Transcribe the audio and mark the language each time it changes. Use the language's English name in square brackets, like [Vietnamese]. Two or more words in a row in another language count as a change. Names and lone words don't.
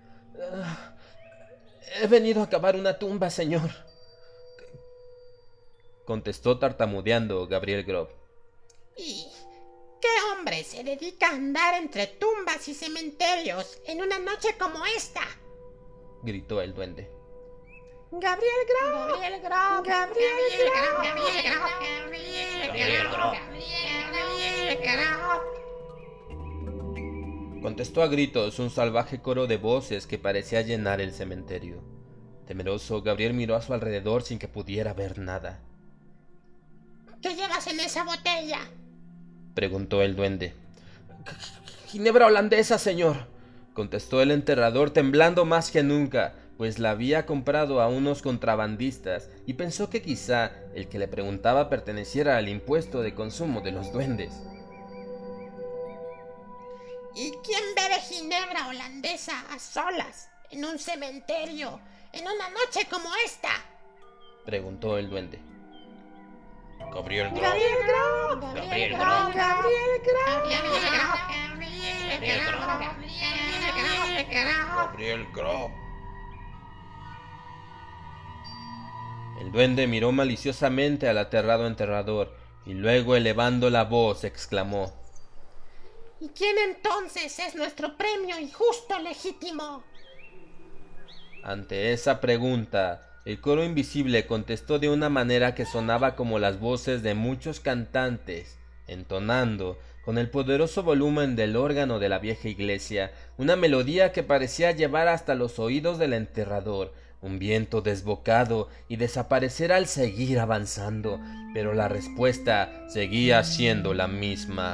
[Spanish] He venido a cavar una tumba, señor, contestó tartamudeando Gabriel Grob. ¿Y qué hombre se dedica a andar entre tumbas y cementerios en una noche como esta? Gritó el duende. Gabriel Grob. Gabriel Grob. Gabriel Grob. Gabriel Grob. Gabriel Grob. Gabriel Grob. Contestó a gritos un salvaje coro de voces que parecía llenar el cementerio. Temeroso, Gabriel miró a su alrededor sin que pudiera ver nada. ¿Qué llevas en esa botella? Preguntó el duende. Ginebra holandesa, señor, contestó el enterrador temblando más que nunca, pues la había comprado a unos contrabandistas y pensó que quizá el que le preguntaba perteneciera al impuesto de consumo de los duendes. ¿Y quién bebe ginebra holandesa a solas en un cementerio en una noche como esta? Preguntó el duende. Gabriel Grob. Gabriel Grob. Gabriel Grob. Gabriel Grob. Gabriel Grob. El duende miró maliciosamente al aterrado enterrador y luego, elevando la voz, exclamó: ¿Y quién entonces es nuestro premio injusto legítimo? Ante esa pregunta, el coro invisible contestó de una manera que sonaba como las voces de muchos cantantes, entonando, con el poderoso volumen del órgano de la vieja iglesia, una melodía que parecía llevar hasta los oídos del enterrador un viento desbocado y desaparecer al seguir avanzando, pero la respuesta seguía siendo la misma.